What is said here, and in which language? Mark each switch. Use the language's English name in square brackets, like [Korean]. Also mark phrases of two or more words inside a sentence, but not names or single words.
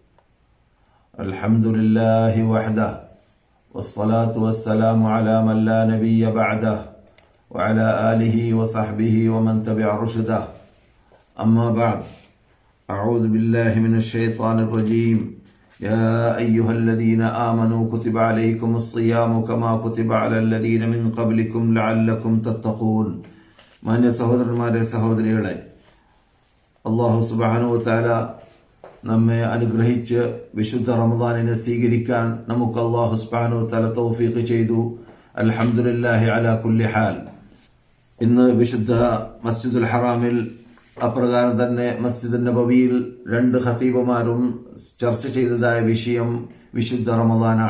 [Arabic] الحمد لله وحده والصلاة والسلام على من لا نبي بعده وعلى آله وصحبه ومن تبع رشده. أما بعد، أعوذ بالله من الشيطان الرجيم. يا أيها الذين آمنوا كتب عليكم الصيام كما كتب على الذين من قبلكم لعلكم تتقون. [Malayalam] മാന്യ സഹോദരന്മാരെ, സഹോദരികളെ, അല്ലാഹു [Arabic] سبحانه وتعالى [Malayalam] നമ്മെ അനുഗ്രഹിച്ച് വിശുദ്ധ റമദാനിനെ സ്വീകരിക്കാൻ നമുക്ക് അല്ലാഹു [Arabic] سبحانه وتعالى [Malayalam] തൗഫീഖ് ചെയ്തു. [Arabic] الحمد لله على كل حال. [Malayalam] ഇന്ന് വിശുദ്ധ മസ്ജിദുൽ ഹറാമിൽ, അപ്രകാരം തന്നെ മസ്ജിദ് നബവിയിൽ രണ്ട് ഖതീബുമാരും ചർച്ച ചെയ്തതായ വിഷയം വിശുദ്ധ റമദാനാണ്.